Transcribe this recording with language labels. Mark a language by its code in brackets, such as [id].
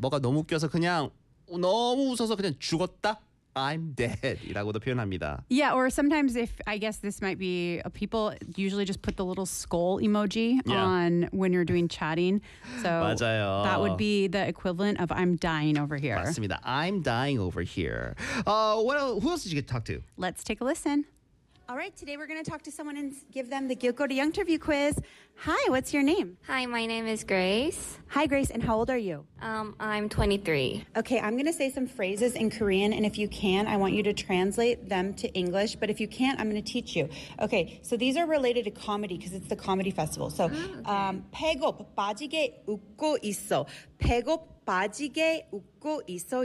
[ko] 뭐가 너무 웃겨서 그냥 너무 웃어서 그냥 죽었다. [en] I'm dead [ko] 이라고도 표현합니다. [en] Yeah, or sometimes if I guess this might be people usually just put the little skull emoji yeah. on when you're doing chatting. So [ko] 맞아요. [en] That would be the equivalent of I'm dying over here. 맞습니다. I'm dying over here. Who else did you get to talk to? Let's take a listen. All right, today we're going to talk to someone and give them the Gyokoro Young Interview Quiz. Hi, what's your name? Hi, my name is Grace. Hi, Grace, and how old are you? I'm 23. Okay, I'm going to say some phrases in Korean, and if you can, I want you to translate them to English. But if you can't, I'm going to teach you. Okay, so these are related to comedy because it's the comedy festival. [ko] So, 배고프 빠지게 웃고 있어. 배고프 빠지게 웃고 있어.